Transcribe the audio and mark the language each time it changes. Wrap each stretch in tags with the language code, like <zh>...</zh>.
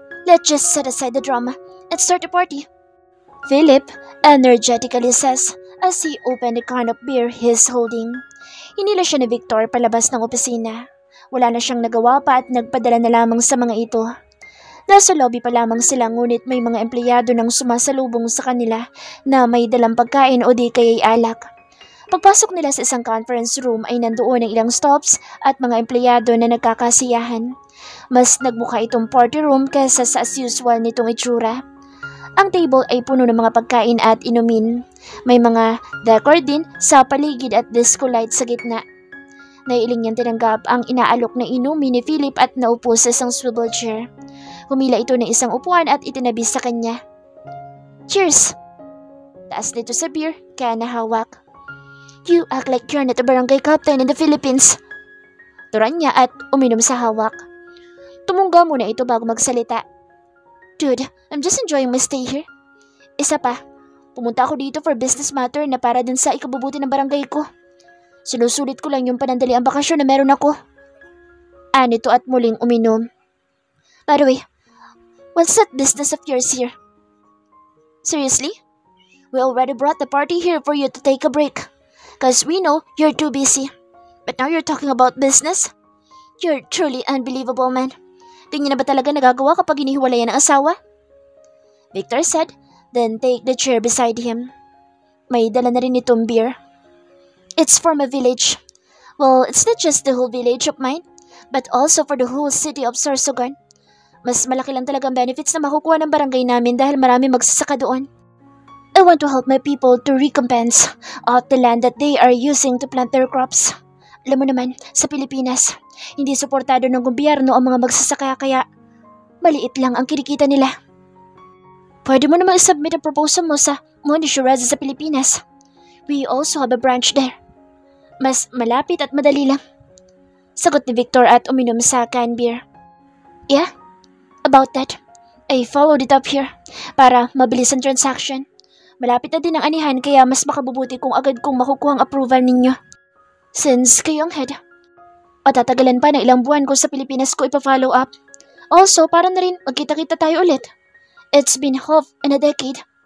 <en>Let's just set aside the drama and start the party. Philip energetically says as he opened the can of beer he's holding.</en> <tl>Hinila siya ni Victor palabas ng opisina. Wala na siyang nagawa pa at nagpadala na lamang sa mga ito. Nasa lobby pa lamang sila ngunit may mga empleyado nang sumasalubong sa kanila na may dalang pagkain o di kaya'y alak. Pagpasok nila sa isang conference room ay nandoon ang ilang stops at mga empleyado na nagkakasiyahan. Mas nagmukha itong party room kaysa sa as usual nitong itsura. Ang table ay puno ng mga pagkain at inumin. May mga decor din sa paligid at disco light sa gitna. Naiiling niyang tinanggap ang inaalok na inumin ni Philip at naupo sa isang swivel chair. Humila ito ng isang upuan at itinabi sa kanya. Cheers! Taas nito sa beer, kaya nahawak.</tl> <en>You act like you're not a barangay captain in the Philippines.</en> <tl>Turan niya at uminom sa hawak. Tumungga muna ito bago magsalita.</tl> <en>Dude, I'm just enjoying my stay here.</en> <tl>Isa pa, pumunta ako dito</tl> <en>for business matter</en> <tl>na para din sa ikabubuti ng barangay ko. Sinusulit ko lang yung panandaliang bakasyon na meron ako. Anito at muling uminom.</tl> <en>By the way, what's that business of yours here? Seriously? We already brought the party here for you to take a break. Cause we know you're too busy. But now you're talking about business? You're truly unbelievable, man.</en> <tl>Ganyan na ba talaga nagagawa kapag inihiwalayan ng asawa?</tl> <en>Victor said, then take the chair beside him.</en> <tl>May dala na rin itong beer.</tl> <en>It's from a village. Well, it's not just the whole village of mine, but also for the whole city of Sorsogon.</en> <tl>Mas malaki lang talagang benefits na makukuha ng barangay namin dahil marami magsasaka doon.</tl> <en>I want to help my people to recompense of the land that they are using to plant their crops.</en> <tl>Alam mo naman, sa Pilipinas, hindi suportado ng gobyerno ang mga magsasaka kaya maliit lang ang kinikita nila. Pwede mo namang isubmit ang proposal mo sa Monisho Reza sa Pilipinas.</tl> <en>We also have a branch there.</en> <tl>Mas malapit at madali lang. Sagot ni Victor at uminom sa canned beer.</tl> <en>Yeah, about that. I followed it up here</en> <tl>para mabilis ang</tl> <en>transaction.</en> <tl>Malapit na din ang anihan kaya mas makabubuti kung agad kong makukuha ang approval ninyo. Since kayo ang head. O tatagalan pa ng ilang buwan kung sa Pilipinas ko ipa-follow up. Also, para na rin magkita-kita tayo ulit.</tl> <en>It's been half in a decade.</en>